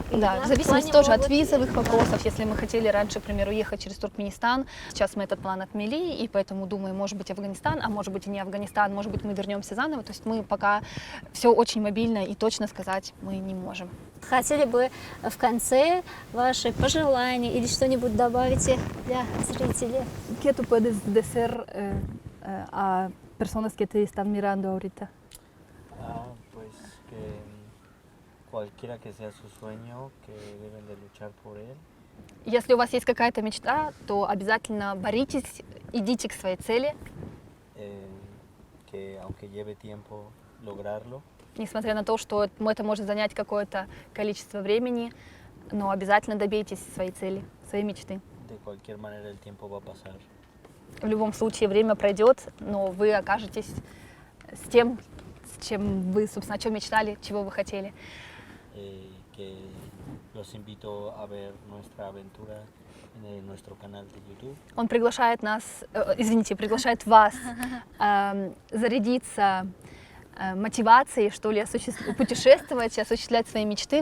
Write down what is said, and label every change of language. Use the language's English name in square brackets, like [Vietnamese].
[Russian] Да, в зависимости тоже от визовых вопросов. Если мы хотели раньше, к примеру, ехать через Туркменистан, сейчас мы этот план отмели, и поэтому думаем, может быть, Афганистан, а может быть и не Афганистан, может быть, мы вернемся заново. То есть мы пока все очень мобильно, и точно сказать мы не можем. Хотели бы в конце ваши пожелания или что-нибудь добавить для зрителей? [Spanish] ¿Qué tú puedes decir a personas que te están mirando ahorita? Pues que cualquiera que sea su sueño, que deben de luchar por él. [Russian] Если у вас есть какая-то мечта, то обязательно боритесь, идите к своей цели, [Spanish] Que aunque lleve tiempo lograrlo, [Russian] несмотря на то, что это может занять какое-то количество времени, но обязательно добейтесь своей цели, своей мечты. [Spanish] de cualquier manera el tiempo va a pasar. [Russian] В любом случае время пройдет, но вы окажетесь с тем, с чем вы, собственно, о чем мечтали, чего вы хотели. [Spanish] Que los invito a ver nuestra aventura en nuestro canal de YouTube. [Russian] Он приглашает приглашает вас зарядиться мотивацией, что ли, путешествовать, осуществлять свои мечты.